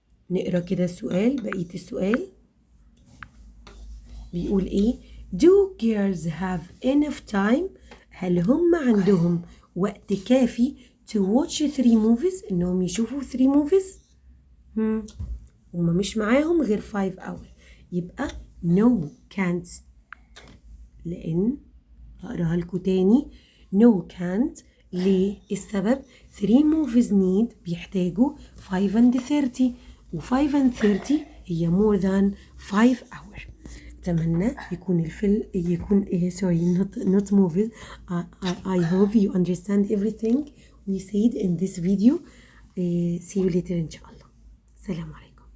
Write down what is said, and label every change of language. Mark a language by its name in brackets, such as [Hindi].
[Arabic] نقرأ كده السؤال. بقية السؤال بيقول ايه؟ [English] Do girls have enough time؟ [Arabic] هل هم عندهم وقت كافي [English] to watch 3 movies؟ [Arabic] انهم يشوفوا 3 movies؟ هم مش معاهم غير 5 hours. [English] يبقى no can't. [Arabic] لأن هقراها لكم تاني no can't. ليه؟ السبب 3 movies need بيحتاجوا 5 and 30 و 5 and 30 هي [English] more than 5 hours. [Arabic] أتمنى يكون يكون [English] not movies. I hope you understand everything we said in this video. See you later إن شاء الله. [Arabic] السلام عليكم.